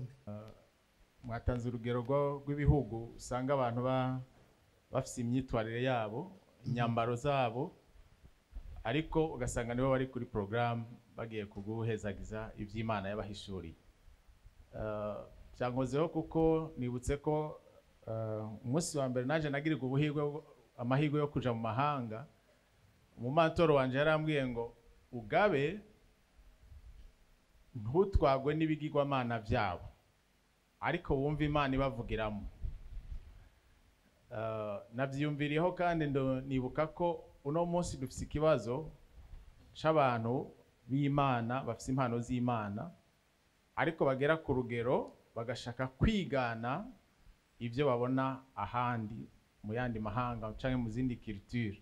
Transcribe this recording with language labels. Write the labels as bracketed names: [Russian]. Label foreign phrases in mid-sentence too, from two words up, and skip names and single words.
[Rundi] Mwatanze urugero rw'ibihugu usanga abantu bafite imyitwarire yabo, inyambaro zabo, ariko ugasanga nibo bari kuri program bagiye kuguhezagiza iby'Imana yabahishuriye. Cyankozeho kuko nibutse ko umunsi wa mbere naje nagirirwa amahirwe yo kuja mu mahanga. Umumantoro wanje yarambwiye ngo ugabe ntutwagwe n'ibigirwamana byabo, ariko wumva Imana ibavugiramo. Nabyiyumviriyeho kandi nibuka ko uno munsi dufite ikibazo c'abantu b'Imana bafite impano z'Imana, ariko bagera ku rugero bagashaka kwigana ibyo babona ahandi mu yandi mahanga canke mu zindi culture.